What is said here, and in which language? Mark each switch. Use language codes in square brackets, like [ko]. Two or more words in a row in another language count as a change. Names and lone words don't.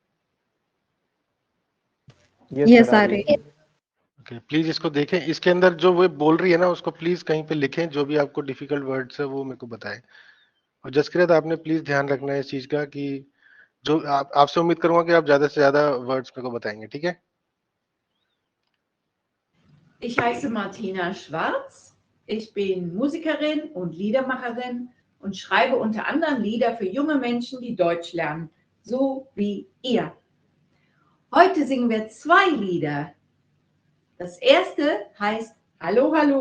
[hi] यस आ रही है। ओके, प्लीज इसको देखें। इसके अंदर जो वो बोल रही है ना, उसको प्लीज कहीं पे लिखें, जो भी आपको [en] difficult words [hi] है वो मेरे को बताएं। और जसकिरत, आपने प्लीज ध्यान रखना है इस चीज का कि जो आपसे उम्मीद करूंगा कि आप ज्यादा से ज्यादा वर्ड्स मेरे को बताएंगे, ठीक है। [de] Ich heiße Martina Schwarz. Ich bin Musikerin und Liedermacherin und schreibe unter anderem Lieder für junge Menschen, die Deutsch lernen, so wie ihr. Heute singen wir 2 Lieder. Das erste heißt Hallo, hallo.